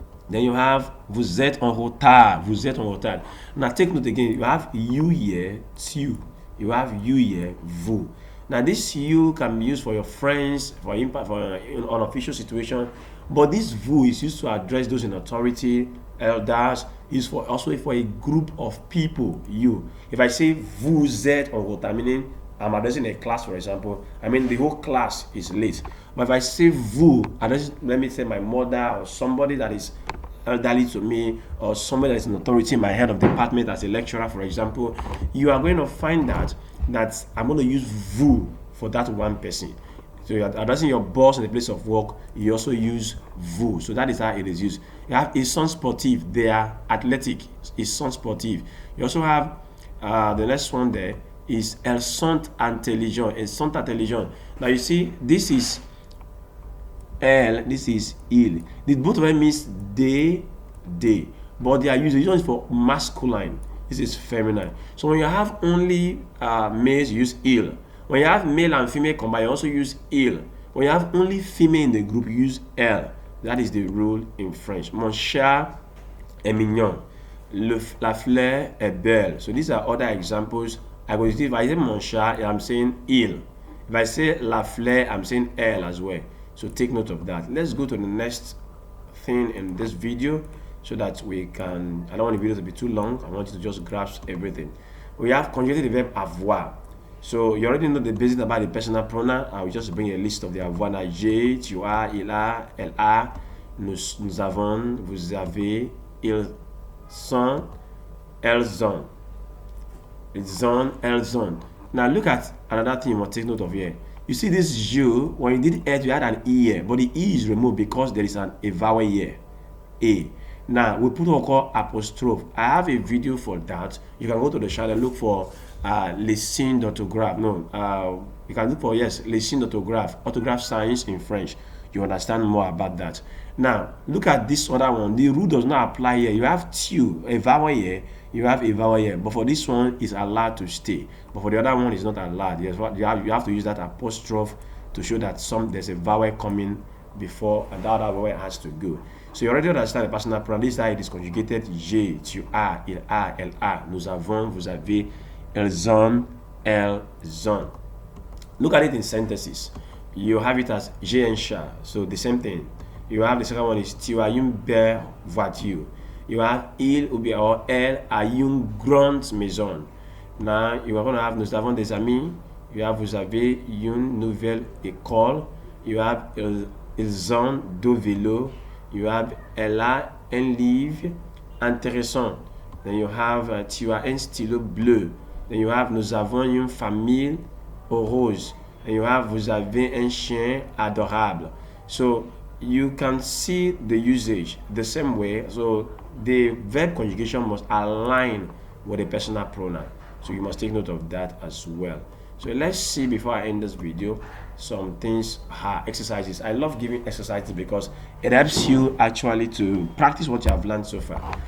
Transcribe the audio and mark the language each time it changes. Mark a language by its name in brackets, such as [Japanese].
[English] Then you have [French] vous êtes en retard. [English] Now take note again. You have you here, tu. You have you here, vous. Now this you can be used for your friends, for impact, for an unofficial situation. But this vous is used to address those in authority, elders. Is for also for a group of people. You. If I say [French] vous êtes en retard, [English] meaning I'm addressing a class, for example. I mean the whole class is late. But if I say vous, let me say my mother or somebody that is elderly to me, or somebody that is in authority, my head of department as a lecturer, for example, you are going to find that I'm going to use vous for that one person. So you're addressing your boss in the place of work, you also use vous. So that is how it is used. You have [French] ils sont sportifs, [English] they are athletic, [French] ils sont sportifs. [English] You also have the next one there is [French] elles sont intelligents. [English] Now you see, this is elle, this is il. The both of them means they, but they are used for masculine. This is feminine. So when you have only males, you use il. When you have male and female combined, you also use il. When you have only female in the group, you use elle. That is the rule in French. [French] Mon chat est mignon. La fleur est belle. [English] So these are other examples. If I say [French] mon chat, [English] I'm saying il. If I say [French] la fleur, [English] I'm saying elle as well. So take note of that. Let's go to the next thing in this video so that we can, I don't want the video to be too long. I want you to just grasp everything. We have conjugated the verb avoir. So you already know the basics about the personal pronoun. I will just bring a list of the avoir. [French] J'ai, tu as, il a, elle a, nous avons, vous avez, ils sont, elles ont. It's on, elles ont. [English] Now look at another thing you must take note of here. You see this je, when you did it, you had an e here, but the e is removed because there is an vowel here. A. Now we put what we call apostrophe. I have a video for that. You can go to the channel, look for [French] les signes d'orthographe. [English] No, you can look for [French] les signes d'orthographe, [English] orthograph signs in French. You understand more about that. Now look at this other one. The rule does not apply here. You have tu, a vowel here. You have a vowel here, but for this one is allowed to stay. But for the other one is not allowed. Yes, you have to use that apostrophe to show that there's a vowel coming before, and that other vowel has to go. So you already understand the personal pronoun. This is how it is conjugated. [French] J'ai, tu as, il a, elle a, nous avons, vous avez, elles ont, elles ont. [English] Look at it in sentences. You have it as [French] j'ai un chat. [English] So the same thing. You have the second one is [French] tu as une belle voiture. [English] You have [French] il ou bien or elle a une grande maison. [English] Now you are going to have [French] nous avons des amis. [English] You have [French] vous avez une nouvelle école. [English] You have [French] ils ont deux vélos. You have elle a un livre intéressant. [English] Then you have [French] tu as un stylo bleu. Then you have nous avons une famille heureuse. [English] And you have [French] vous avez un chien adorable. [English] So you can see the usage the same way. So the verb conjugation must align with the personal pronoun. So you must take note of that as well. So let's see, before I end this video, some things, exercises. I love giving exercises because it helps you actually to practice what you have learned so far.